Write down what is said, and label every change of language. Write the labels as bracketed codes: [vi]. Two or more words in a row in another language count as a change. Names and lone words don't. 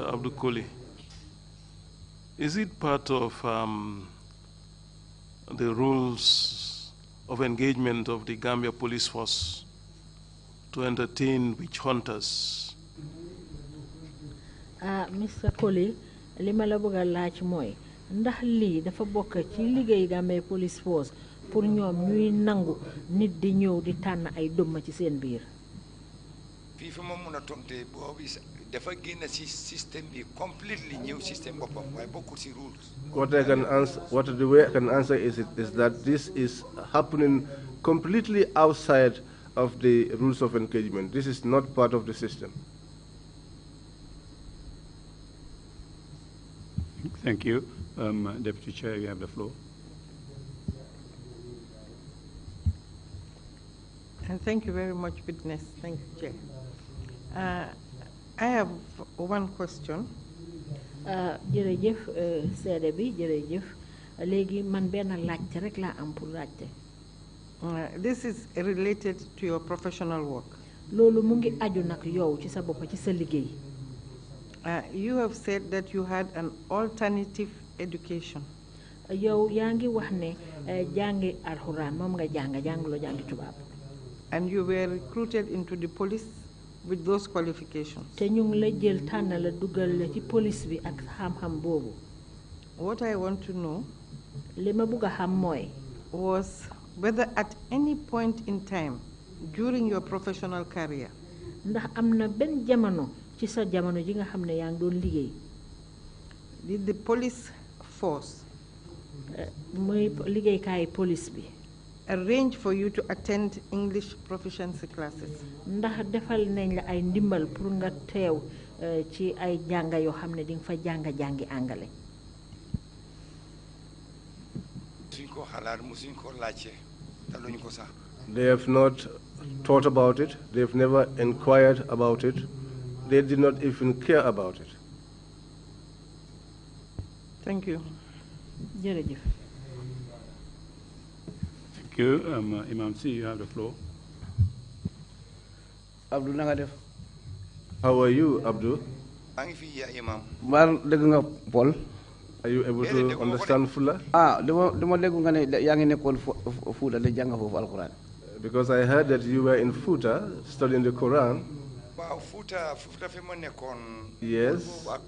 [en] Abdou Colley, is it part of the rules of engagement of the Gambia Police Force to entertain witch hunters? Mr. [wo] Colley, li ma la bëgg a laaj mooy ndax lii dafa bokk ci liggéey Gambia Police Force pour ñoom ñuy nangu nit di ñëw di tànn ay dëmm ci seen biir. fii fi ma mun a tonte boobu dafa génn si système bi completely ñëw système boppam waaye bokkul si rules. [en] The way I can answer is that this is happening completely outside of the rules of engagement. This is not part of the system. Thank you. Deputy Chair, you have the floor. And thank you very much, witness. Thank you, Chair. I have one question. [wo] Jërëjëf seede bi jërëjëf léegi man benn laajte rek laa am pour laajte. [en] This is related to your professional work. [wo] Loolu mu ngi aju nag yow ci sa bopp ci sa liggéey. [en] You have said that you had an alternative education. [wo] Yow yaa ngi wax ne jàngi alxuraan moom nga jànguloo jàngi tubaab. [en] And you were recruited into the police with those qualifications. [wo] Te ñu ngi la jël tànn la dugal la ci police bi ak xam-xam boobu. [en] What I want to know [wo] li ma bëgg a xam mooy [en] was whether at any point in time during your professional career [wo] ndax am na benn jamono ci sa jamono ji nga xam ne yaa ngi doon liggéey. [en] Did the police force [wo] muy liggéeykaay police bi [en] arrange for you to attend English proficiency classes? [wo] Ndax defal nañ la ay ndimbal pour nga teew ci ay jànga yoo xam ne di nga fa jàngi angale. [en] They have not thought about it. They have never inquired about it. They did not even care about it. Thank you. Jërëjëf. Thank you. Imam C, you have the floor. [wo] Abdou, na nga def? [en] How are you, Abdou? Paul? Are you able to understand Fula? Because I heard that you were in Futa studying the Quran. Yes.